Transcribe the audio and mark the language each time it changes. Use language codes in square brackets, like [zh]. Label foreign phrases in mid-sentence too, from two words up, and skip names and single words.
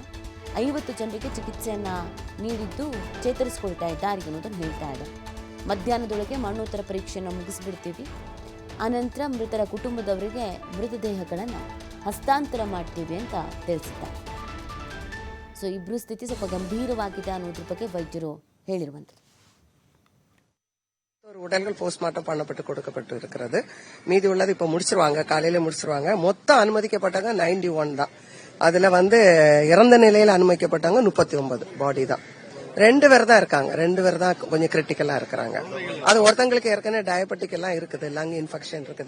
[kn] 50 ಜನರಿಗೆ ಚಿಕಿತ್ಸೆಯನ್ನು ನೀಡಿದ್ದು ಚೇತರಿಸಿಕೊಳ್ತಾ ಇದ್ದಾರೆ ಅನ್ನೋದನ್ನು ಹೇಳ್ತಾ ಇದ್ದಾರೆ. ಮಧ್ಯಾಹ್ನದೊಳಗೆ ಮರಣೋತ್ತರ ಪರೀಕ್ಷೆಯನ್ನು ಮುಗಿಸಿಬಿಡ್ತೀವಿ, ಆನಂತರ ಮೃತರ ಕುಟುಂಬದವರಿಗೆ ಮೃತದೇಹಗಳನ್ನು ಹಸ್ತಾಂತರ ಮಾಡ್ತೀವಿ ಅಂತ ತಿಳಿಸಿದ್ದಾರೆ. ಸೊ ಇಬ್ಬರು ಸ್ಥಿತಿ ಸ್ವಲ್ಪ ಗಂಭೀರವಾಗಿದೆ ಅನ್ನೋದ್ರ ಬಗ್ಗೆ ವೈದ್ಯರು ಹೇಳಿರುವಂಥದ್ದು. [ta] உடல்கள் போஸ்ட்மார்ட்டம் பண்ணப்பட்டு கொடுக்கப்பட்டு இருக்கிறது. மீதி உள்ளது இப்ப முடிச்சிருவாங்க, காலையில முடிச்சிருவாங்க. மொத்தம் அனுமதிக்கப்பட்டாங்க 91 தான். அதுல இறந்த நிலையில அனுமதிக்கப்பட்டாங்க 39 பாடி தான். 2 பேர் தான் இருக்காங்க. 2 பேர் தான் கொஞ்சம் கிரிட்டிக்கலா இருக்கிறாங்க. அது ஒருத்தங்களுக்கு ஏற்கனவே டயபெட்டிக் எல்லாம் இருக்குது, [en] lung infection [ta] இருக்குது.